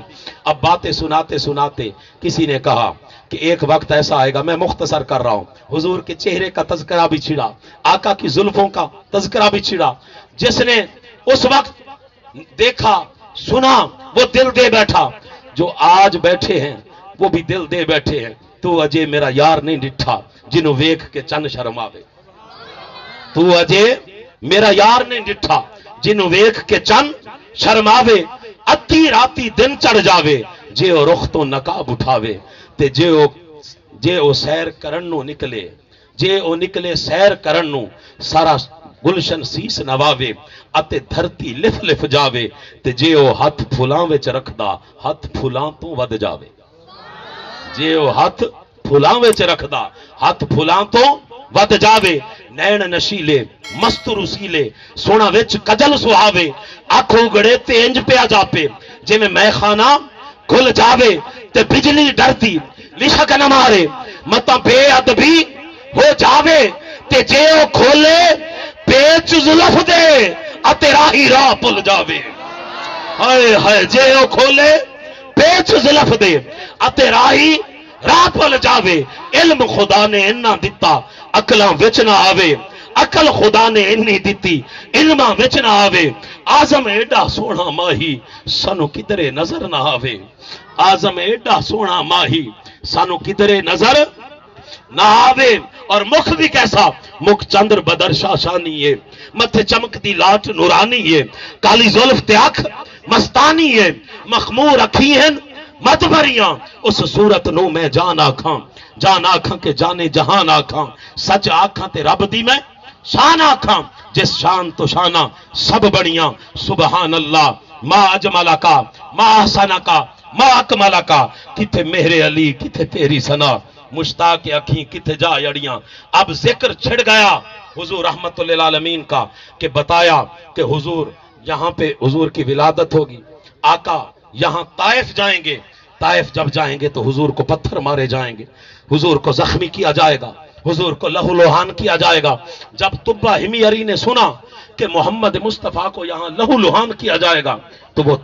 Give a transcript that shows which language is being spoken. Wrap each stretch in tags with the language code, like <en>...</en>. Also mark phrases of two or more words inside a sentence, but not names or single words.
<ur>اب باتیں سناتے سناتے کسی نے کہا کہ ایک وقت ایسا آئے گا، میں مختصر کر رہا ہوں، حضور کے چہرے کا تذکرہ بھی چھڑا، آقا کی زلفوں کا تذکرہ بھی چھڑا. جس نے اس وقت دیکھا سنا وہ دل دے بیٹھا. جو آج بیٹھے ہیں وہ بھی دل دے بیٹھے ہیں.</ur> <pa>تو اجے میرا یار نہیں ڈٹھا جنوں ویکھ کے چن شرماوے. تو اجے میرا یار نہیں ڈٹھا جنوں ویکھ کے چن شرماوے. ادھی راتی دن چڑھ جاوے جے او رخ تو نقاب اٹھاوے. تے جے او سیر کرن نو نکلے، جے او نکلے سیر کرن نو سارا گلشن سیس نواوے. اتے دھرتی لف لف جاوے. تے جے او ہاتھ پھلاں وچ رکھدا ہاتھ پھلاں تو ود جاوے. جے او ہاتھ پھلاں وچ رکھدا ہاتھ پھلاں تو ود جاوے. نین نشیلے مست رسیلے سونا وچ کجل سہاوے. آنکھوں گڑے تے انج پیا جاپے جے میں خانہ کھل جاوے. تے بجلی ڈرتی لشک نہ مارے متا بے ادبی ہو جاوے. تے جے او کھولے پیچ زلف دے اتے راہی راہ پل جاوے. ہائے ہائے جے او کھولے پیچ زلف دے اتے راہی راہ پل جاوے. علم خدا نے انہاں دتا عقلاں وچ نہ آوے. عقل خدا نے انی دتی علماں وچ نہ آوے اعظم ایڈا سوہنا ماہی سانوں کدھرے نظر نہ آوے اعظم ایڈا سوہنا ماہی سانوں کدھرے نظر نہ آوے اور مکھ بھی کیسا مکھ چندر بدر شعشانی ہے متھے چمکتی لاٹ نورانی ہے کالی زلف تے اکھ مستانی ہے مخمور اکھیں ہیں مت بھریاں اس صورت نوں میں جان آکھا کے جانے جہان آکھا سچ آکھا تے رب دی میں شان آکھا جس شان توں شاناں سب بڑیاں</pa> <ar>سبحان الله ما أجملك ما أحسنك ما أكملك</ar> <pa>کتھے میرے علی کتھے تیری ثنا مشتاق اکھیں کتھے جا اڑیاں</pa> <ur>اب ذکر چھڑ گیا حضور رحمۃ للعالمین کا کہ بتایا کہ حضور یہاں پے حضور کی ولادت ہوگی آقا یہاں طائف جائیں گے طائف جب جائیں گے تو حضور کو پتھر مارے جائیں گے حضور کو زخمی کیا جائے گا حضور کو لہولہان کیا جائے گا جب تبع حمیری نے سنا کہ محمد مصطفیٰ کو یہاں لہولہان کیا جائے گا تو وہ</ur>